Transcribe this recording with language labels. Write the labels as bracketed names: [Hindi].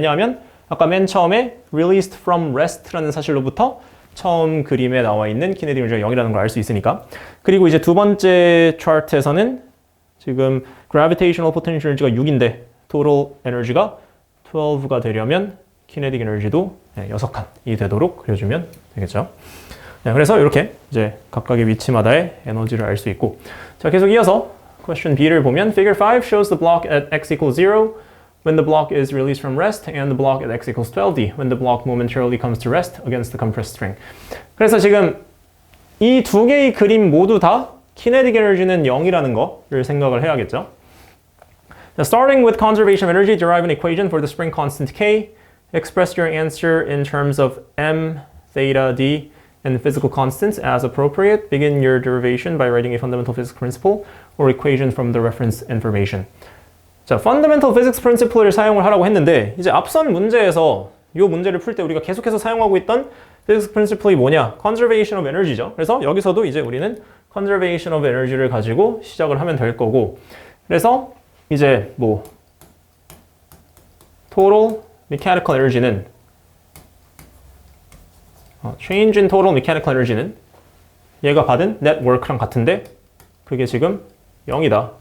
[Korean] 왜냐하면 아까 맨 처음에 [English] released from rest [Korean] 라는 사실로부터 처음 그림에 나와 있는 kinetic energy가 0이라는 걸 알 수 있으니까. 그리고 이제 두 번째 차트에서는 지금 gravitational potential energy가 6인데 total energy가 12가 되려면 kinetic energy도 6칸이 되도록 그려주면 되겠죠. 네, 그래서 이렇게 이제 각각의 위치마다의 에너지를 알 수 있고, 자, 계속 이어서 question B를 보면 [English] figure 5 shows the block at x equals 0 when the block is released from rest and the block at x equals 12D when the block momentarily comes to rest against the compressed string. [Korean] 그래서 지금 이 두 개의 그림 모두 다 kinetic energy는 0이라는 거를 생각을 해야겠죠. [English] Now, starting with conservation of energy, derive an equation for the spring constant K. Express your answer in terms of m, theta, d and physical constants as appropriate. Begin your derivation by writing a fundamental physics principle or equation from the reference information. [Korean] 자, [English] fundamental physics principle [Korean] 을 사용을 하라고 했는데 이제 앞선 문제에서 이 문제를 풀 때 우리가 계속해서 사용하고 있던 physics principle이 뭐냐? conservation of energy죠. 그래서 여기서도 이제 우리는 conservation of energy를 가지고 시작을 하면 될 거고 그래서 이제 뭐 total mechanical energy는 change in total mechanical energy는 얘가 받은 net work랑 같은데 그게 지금 0이다.